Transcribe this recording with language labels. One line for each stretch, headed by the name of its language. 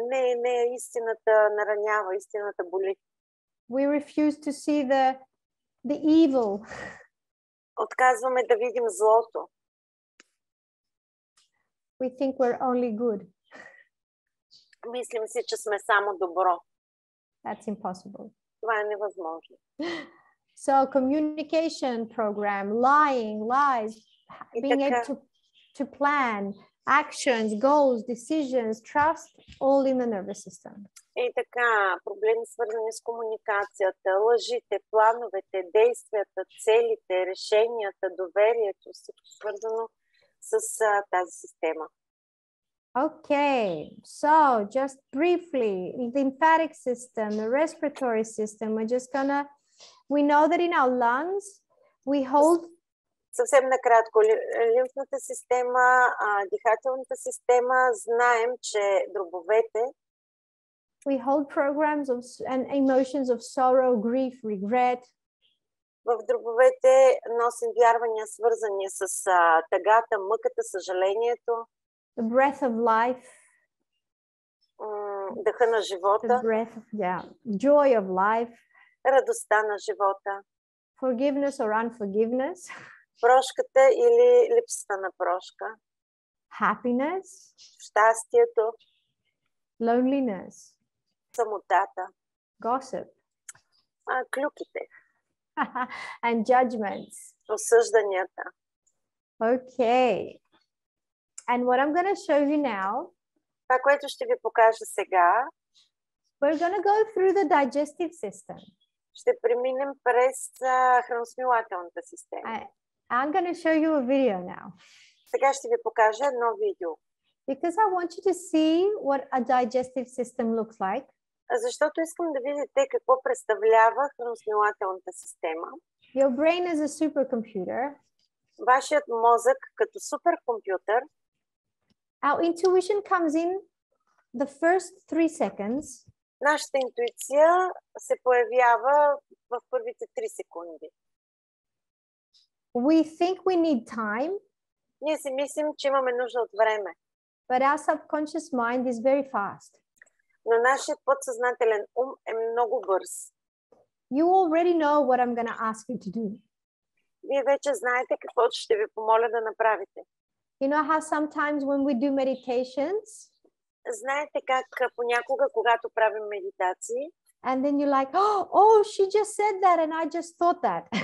Bulgarian: Не, истината наранява, истината боли.
English: We refuse to see the evil.
Bulgarian: Отказваме да видим злото.
English: We think we're only good.
Bulgarian: Мислим си, че сме само добро.
English: That's impossible.
Bulgarian: Това е невъзможно.
English: So communication program, lying, lies, being able to plan, actions, goals, decisions, trust, all in the nervous system.
Bulgarian: И така, проблеми свързани с комуникацията, лъжите, плановете, действията, целите, решенията, доверието, всичко свързано с тази система.
English: Okay, so just briefly, lymphatic system, the respiratory system, we're just gonna, we know that in our lungs, we hold...
Bulgarian: Съвсем накратко, лимфната система, дихателната система, знаем, че дробовете
English: we hold programs of and emotions of sorrow, grief, regret.
Bulgarian: В дробовете носим вярвания, свързани с тъгата, мъката, съжалението.
English: The breath of life.
Bulgarian: Дъха на живота.
English: The breath of, joy of life.
Bulgarian: Радостта на живота.
English: Forgiveness or unforgiveness.
Bulgarian: Прошката или липсата на прошка.
English: Happiness.
Bulgarian: Щастието.
English: Loneliness.
Bulgarian: Самотата.
English: Gossip.
Bulgarian: Клюките.
English: And judgments.
Bulgarian: Осъжданията.
English: Okay. And what I'm going to show you now,
Bulgarian: това, което ще ви покажа сега,
English: we're going to go through the digestive system.
Bulgarian: Ще преминем през храносмилателната система.
English: I'm going to show you a video now.
Bulgarian: Сега ще ви покажа едно видео.
English: Because I want you to see what a digestive system looks like.
Bulgarian: Защото искам да видите какво представлява храносмилателната система.
English: Your brain is a supercomputer.
Bulgarian: Вашият мозък като суперкомпютър.
English: Our intuition comes in the first 3 seconds.
Bulgarian: Нашата интуиция се появява в първите 3 секунди.
English: We think we need time.
Bulgarian: Ние си мислим, че имаме нужда от време.
English: But our subconscious mind is very fast.
Bulgarian: Но нашият подсъзнателен ум е много бърз.
English: You already know what I'm going to ask you to do.
Bulgarian: Вие вече знаете какво ще ви помоля да направите.
English: You know how sometimes when we do meditations,
Bulgarian: знаете как понякога, когато правим медитации,
English: and then you're like, oh, she just said that and I just thought that.